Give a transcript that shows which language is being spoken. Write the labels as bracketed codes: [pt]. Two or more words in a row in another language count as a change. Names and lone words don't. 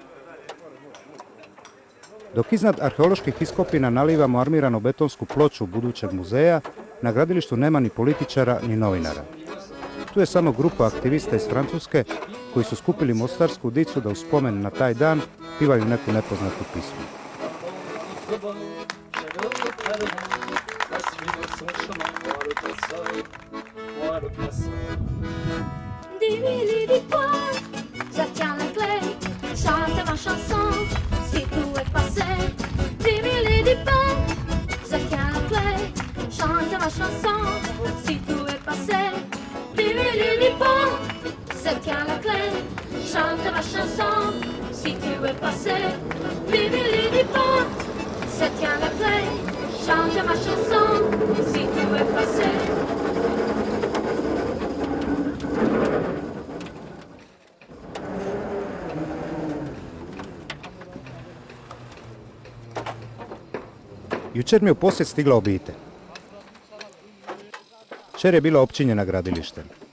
[hr] Dok iznad arheoloških iskopina nalivamo armiranu betonsku ploču budućeg muzeja, na gradilištu nema ni političara ni novinara. Tu je samo grupa aktivista iz Francuske koji su skupili mostarsku dicu da u spomen na taj dan pivaju neku nepoznatu pismu. [fr] Dis-lui dis pas, je tiens la clé, chante ma chanson, si tout est passé. Dis-lui dis pas, je tiens la clé, chante ma chanson, si tout est passé. Dis-lui dis pas, je tiens la clé, chante ma chanson, si tout est passé. Dis-lui dis pas, je tiens la clé, chante ma chanson, si tout est passé. [hr] Jučer mi je u posjet stigla obitelj. Kćer je bila opčinjena gradilištem.